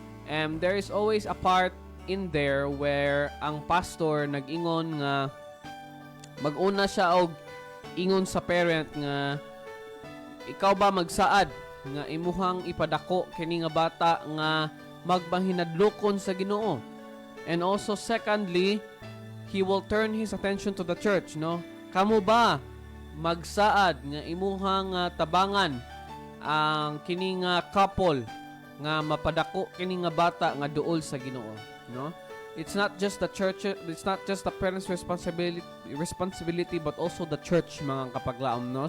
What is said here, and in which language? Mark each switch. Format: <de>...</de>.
<en>And there is always a part in there where</en> <ceb>ang pastor nag-ingon nga mag-una siya og ingon sa parent nga ikaw ba magsaad nga imuhang ipadako kini nga bata nga magmahinadlokon sa Ginoo.</ceb> <en>And also secondly, he will turn his attention to the church, no?</en> <ceb>Kamo ba magsaad nga imuhang tabangan ang kini nga couple nga mapadako kini nga bata nga duol sa Ginoo, no?</ceb> <en>It's not just the church, it's not just the parents' responsibility but also the church</en> <ceb>mga kapaglaom, no?</ceb>